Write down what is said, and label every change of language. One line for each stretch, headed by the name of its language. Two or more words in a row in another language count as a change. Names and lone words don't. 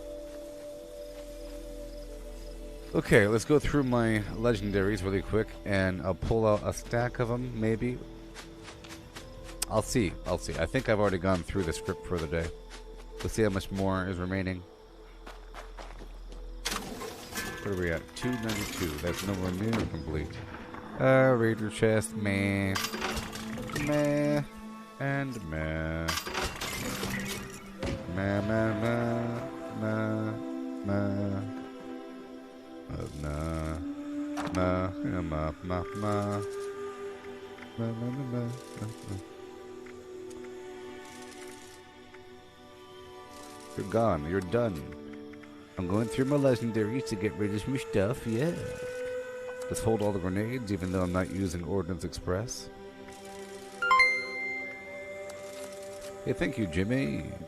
English: Okay, let's go through my legendaries really quick, and I'll pull out a stack of them, maybe. I'll see. I think I've already gone through the script for the day. Let's see how much more is remaining. Where are we at? 292. That's nowhere near complete. Raider chest, meh. Meh. And meh. Meh, meh, meh. Meh. Meh. Nah. Nah. Ma, ma, ma. Ma, ma, ma, ma, ma. You're gone. You're done. I'm going through my legendaries to get rid of some stuff, yeah. Let's hold all the grenades, even though I'm not using Ordnance Express. Hey, thank you, Jimmy.